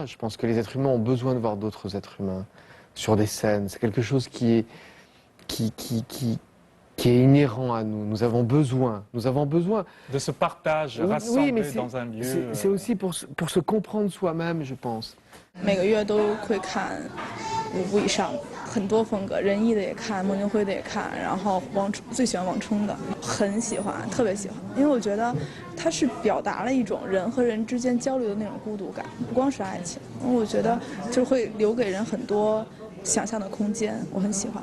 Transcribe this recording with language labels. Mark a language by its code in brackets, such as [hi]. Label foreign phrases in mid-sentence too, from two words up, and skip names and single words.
[fr] Je pense que les êtres humains ont besoin de voir d'autres êtres humains sur des scènes. C'est quelque chose qui est inhérent à nous. Nous avons besoin de ce partage rassemblé dans un lieu. C'est aussi pour se comprendre soi-même, je pense. [zh] 每个月都会看5部以上，很多风格，仁义的也看，孟京辉的也看，然后最喜欢王冲的，很喜欢，特别喜欢，因为我觉得他是表达了一种人和人之间交流的那种孤独感，不光是爱情，我觉得就会留给人很多想象的空间，我很喜欢。